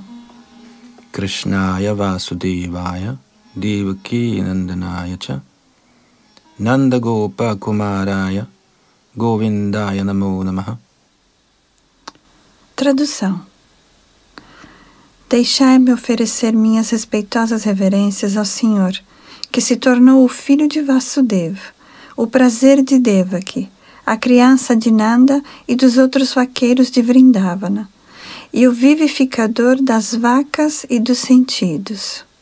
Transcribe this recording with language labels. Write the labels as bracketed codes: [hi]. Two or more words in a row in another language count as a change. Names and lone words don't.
[sa] कृष्णाय वासुदेवाय देवकी नन्दनाय च नन्द गोप कुमाराय गोविन्दाय नमो नमः. [pt] Tradução. Deixai-me oferecer minhas respeitosas reverências ao Senhor, que se tornou o filho de Vasudeva, o prazer de Devaki, a criança de Nanda e dos outros vaqueiros de Vrindavana, e o vivificador das vacas e dos sentidos.